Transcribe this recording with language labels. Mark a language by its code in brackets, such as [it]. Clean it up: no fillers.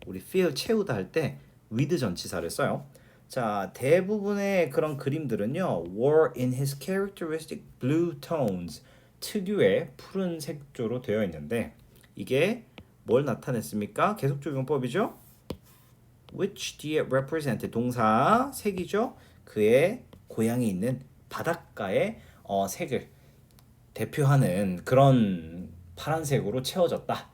[ko] 우리 fill 채우다 할 때 with 전치사를 써요. 자, 대부분의 그런 그림들은요. [en] were in his characteristic blue tones. [ko] 특유의 푸른 색조로 되어 있는데 이게 뭘 나타냈습니까? 계속적용법이죠. which 뒤에 represent 동사 색이죠. 그의 고향이 있는 바닷가의 색을 대표하는 그런 파란색으로 채워졌다.